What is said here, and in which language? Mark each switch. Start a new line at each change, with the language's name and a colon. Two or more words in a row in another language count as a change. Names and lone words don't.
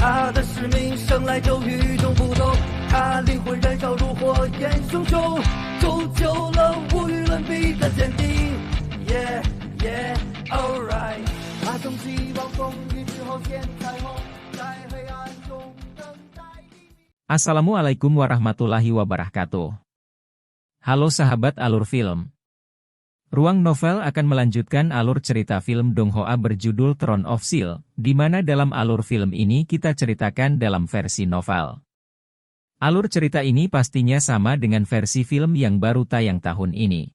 Chinese: 他的使命生来就与众不同，他灵魂燃烧如火焰熊熊，铸就了无与伦比的坚定。
English: Yeah, yeah, alright。
Chinese: 他从希望风雨之后见彩虹，在黑暗中等待黎明。
Arabic: السلام عليكم ورحمة الله وبركاته.
Indonesian: Halo sahabat Alur Film. Ruang Novel akan melanjutkan alur cerita film Donghua berjudul Throne of Steel, di mana dalam alur film ini kita ceritakan dalam versi novel. Alur cerita ini pastinya sama dengan versi film yang baru tayang tahun ini.